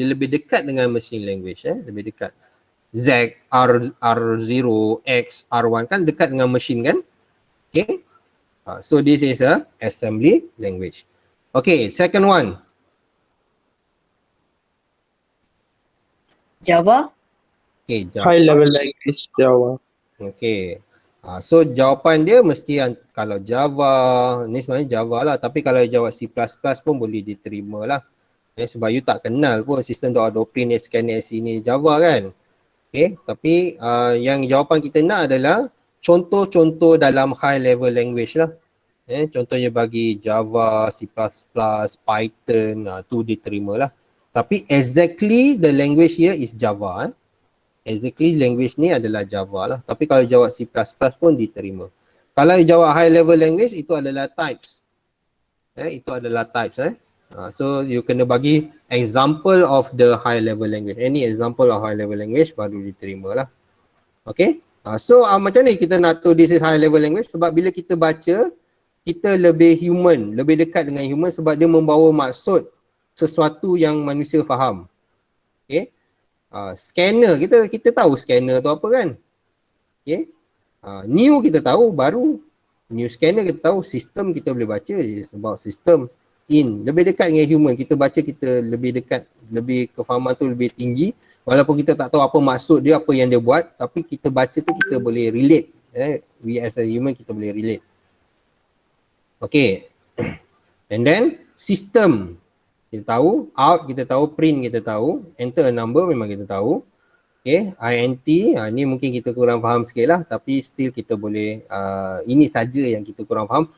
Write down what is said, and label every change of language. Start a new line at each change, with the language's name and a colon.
Malay: Dia lebih dekat dengan machine language. Lebih dekat. Z, R0, X, R1 kan dekat dengan machine kan.
English: Okay. So this is a assembly language. Okay, second one. Java. Okay, High level language Java.
Malay: Okay. So jawapan dia mesti kalau Java, ni sebenarnya Java lah. Tapi kalau jawab C++ pun boleh diterima lah. Sebab you tak kenal pun sistem doktrin SKNS ini Java kan. Okay. Tapi yang jawapan kita nak adalah contoh-contoh dalam high level language lah. Contohnya bagi Java, C++, Python, tu diterima lah.
English: Tapi exactly the language here is Java.
Malay: Exactly language ni adalah Java lah. Tapi kalau jawab C++ pun diterima. Kalau jawab high level language itu adalah types. Itu adalah types. So you kena bagi
English: example of the high level language. Any example of high level language
Malay: baru diterima lah.
English: Okay.
Malay: So macam ni kita nak tahu
English: this is high level language
Malay: sebab bila kita baca kita lebih human, lebih dekat dengan human sebab dia membawa maksud sesuatu yang manusia faham. Okay. Scanner, kita tahu scanner tu apa kan. Okay. New kita tahu, baru. New scanner kita tahu, sistem kita boleh baca,
English: is about system.
Malay: In, lebih dekat dengan human, kita baca kita lebih dekat, lebih kefahaman tu lebih tinggi. Walaupun kita tak tahu apa maksud dia, apa yang dia buat, tapi kita baca tu kita boleh relate.
English: We as a human
Malay: kita boleh
English: relate.
Malay: Okay. And then, system. Kita tahu, out kita tahu, print kita tahu, enter a number memang kita tahu. Okay, INT, ni mungkin kita kurang faham sikit lah tapi still kita boleh, ini saja yang kita kurang faham.